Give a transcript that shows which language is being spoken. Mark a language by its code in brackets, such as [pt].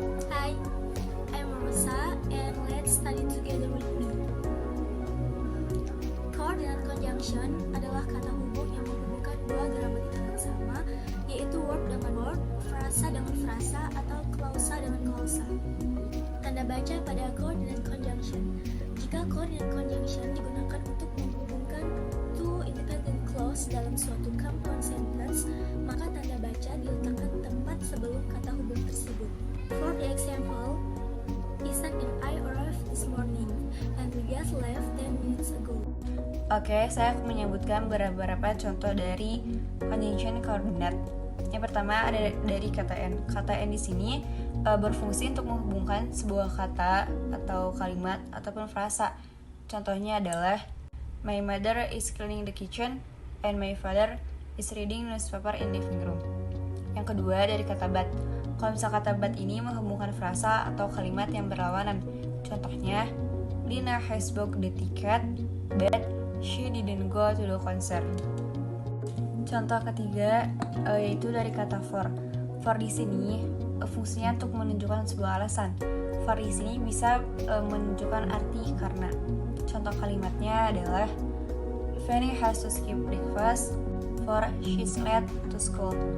[en] Hi, I'm Rosa and let's study together with me. [id] Core dengan conjunction adalah kata hubung yang menghubungkan dua gramatikal yang sama, yaitu verb dengan verb, frasa dengan frasa, atau klausa dengan klausa. Tanda baca pada core dengan conjunction. Jika core dengan conjunction digunakan untuk menghubungkan [en] two independent clause [id] dalam suatu compound sentence, maka tanda baca diletakkan tepat sebelum kata hubung tersebut. [en] For the example, Isan and I arrived this morning and we just left 10 minutes ago. [id] Oke, saya akan menyebutkan beberapa contoh dari conjunction coordinate. Yang pertama ada dari kata n. Kata n di sini berfungsi untuk menghubungkan sebuah kata atau kalimat ataupun frasa. Contohnya adalah [en] my mother is cleaning the kitchen and my father is reading newspaper in living room. [id] Yang kedua dari kata but. Kalau misal kata but ini menghubungkan frasa atau kalimat yang berlawanan. Contohnya, [en] Lina has booked the ticket but she didn't go to the concert. [id] Contoh ketiga yaitu dari kata for. For di sini fungsinya untuk menunjukkan sebuah alasan. [en] For [id] di sini bisa menunjukkan arti karena. Contoh kalimatnya adalah [en] Fanny has to skip breakfast for she's late to school.